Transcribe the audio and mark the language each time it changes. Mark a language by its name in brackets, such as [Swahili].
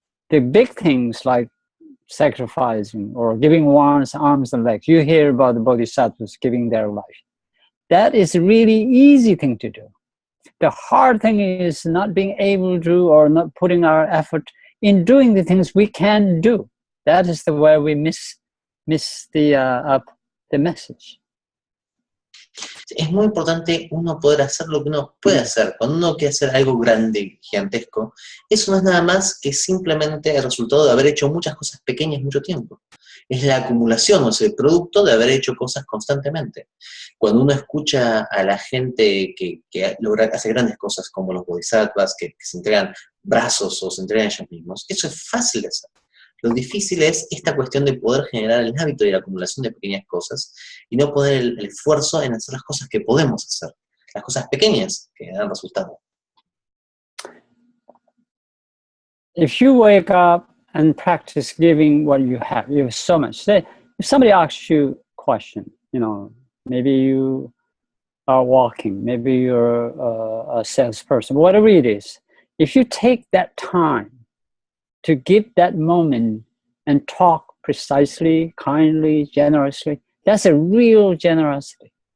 [English] The big things like sacrificing or giving one's arms and legs. You hear about the bodhisattvas giving their life. That is a really easy thing to do. The hard thing is not being able to or not putting our effort in doing the things we can do. That is the way we miss the message. [Spanish] Es muy importante uno poder hacer lo que uno puede hacer. Cuando uno quiere hacer algo grande, gigantesco, eso no es nada más que simplemente el resultado de haber hecho muchas cosas pequeñas mucho tiempo. Es la acumulación, o sea, el producto de haber hecho cosas constantemente. Cuando uno escucha a la gente que logra hacer grandes cosas, como los bodhisattvas, que se entregan brazos o se entregan ellos mismos, eso es fácil de hacer. Lo difícil es esta cuestión de poder generar el hábito y la acumulación de pequeñas cosas y no poner el esfuerzo en hacer las cosas que podemos hacer, las cosas pequeñas que dan resultado. [English] If you wake up and practice giving what you have so much. Say, if somebody asks you a question, maybe you are walking, maybe you're a salesperson, whatever it is, if you take that time to give that moment and talk precisely, kindly, generously, that's a real generosity.